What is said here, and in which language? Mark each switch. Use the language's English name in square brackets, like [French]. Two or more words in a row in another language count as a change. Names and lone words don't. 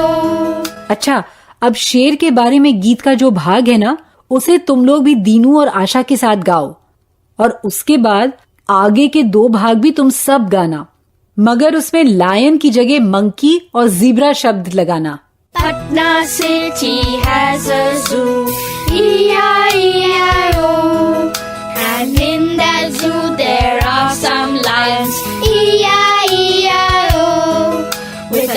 [Hindi] अच्छा, अब शेर के बारे में गीत का जो भाग है ना, उसे तुम लोग भी दीनू और आशा के साथ गाओ. और उसके बाद आगे के 2 भाग भी तुम सब गाना, मगर उसमें लायन की जगह मंकी और जीब्रा शब्द लगाना. [English] Patna city has a zoo. E-I-E-I-O. And in that zoo there are some lions. E-I-E-I-O.